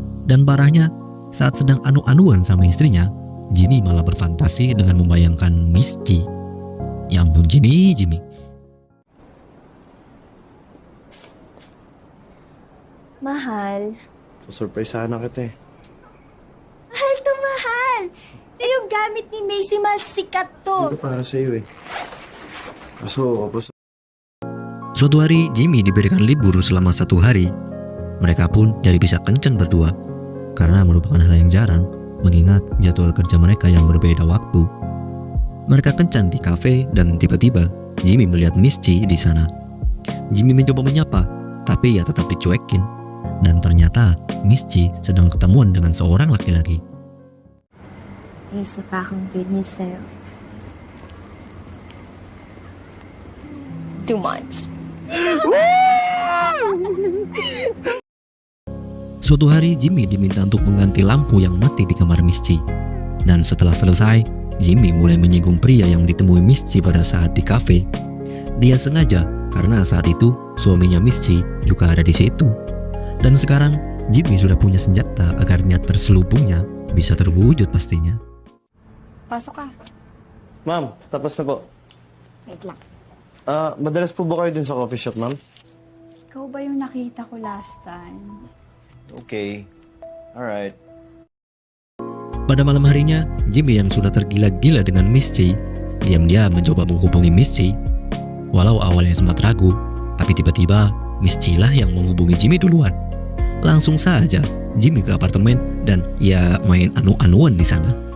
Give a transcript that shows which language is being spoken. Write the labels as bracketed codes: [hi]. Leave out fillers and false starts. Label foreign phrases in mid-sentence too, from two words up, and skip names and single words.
[id] Dan parahnya, saat sedang anu-anuan sama istrinya, Jimmy malah berfantasi dengan membayangkan Miss G. Ya ampun, Jimmy. [tl] Mahal. Surprise sana kita eh. Mahal to mahal! Ito yung gamit ni Macy, mahal sikat to. Ito para sa'yo eh. Kaso, kapos. [id] Suatu hari Jimmy diberikan libur selama 1 hari. Mereka pun jadi bisa kencan berdua karena merupakan hal yang jarang mengingat jadwal kerja mereka yang berbeda waktu. Mereka kencan di kafe dan tiba-tiba Jimmy melihat Miss G di sana. Jimmy mencoba menyapa, tapi ia tetap dicuekin. Dan ternyata Miss G sedang ketemuan dengan seorang laki-laki. [tl] Isa pa akong [en] good news [tl] sa'yo. [en] 2 months. [id] Suatu hari Jimmy diminta untuk mengganti lampu yang mati di kamar Miss G. Dan setelah selesai, Jimmy mulai menyinggung pria yang ditemui Miss G pada saat di kafe. Dia sengaja karena saat itu suaminya Miss G juga ada di situ. Dan sekarang Jimmy sudah punya senjata agar niat terselubungnya bisa terwujud pastinya. [tl] Pasok ka. Ma'am, tapos na po. Wait lang. Madalas po ba kayo din sa [en] coffee shop, [tl] ma'am? Ikaw ba yung nakita ko [en] last time? Okay. Alright. [id] Pada malam harinya, Jimmy yang sudah tergila-gila dengan Miss G diam-diam mencoba menghubungi Miss G. Walau awalnya sempat ragu, tapi tiba-tiba Miss G lah yang menghubungi Jimmy duluan. Langsung saja Jimmy ke apartemen dan ya main anu-anuan di sana.